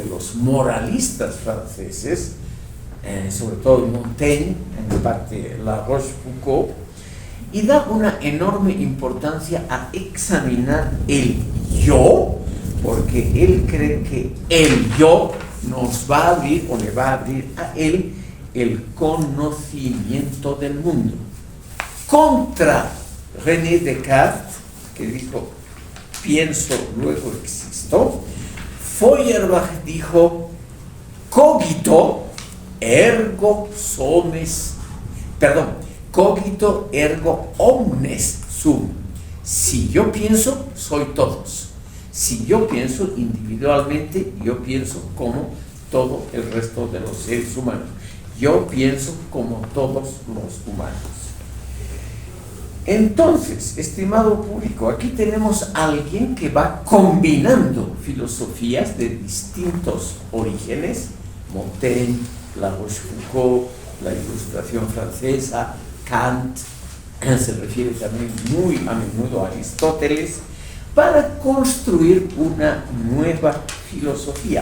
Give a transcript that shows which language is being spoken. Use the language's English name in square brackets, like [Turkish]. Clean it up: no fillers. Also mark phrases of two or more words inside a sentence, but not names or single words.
[Spanish] los moralistas franceses, sobre todo Montaigne, en parte La Rochefoucauld, y da una enorme importancia a examinar el yo, porque él cree que el yo nos va a abrir, o le va a abrir a él, el conocimiento del mundo. Contra René Descartes, que dijo, pienso, luego existo, Feuerbach dijo, [Latin] cogito ergo cogito ergo omnes sum. [Spanish] Si yo pienso, soy todos. Si yo pienso individualmente, yo pienso como todo el resto de los seres humanos. Yo pienso como todos los humanos. Entonces, estimado público, aquí tenemos a alguien que va combinando filosofías de distintos orígenes, Montaigne, La Rochefoucauld, la Ilustración francesa, Kant, se refiere también muy a menudo a Aristóteles, para construir una nueva filosofía.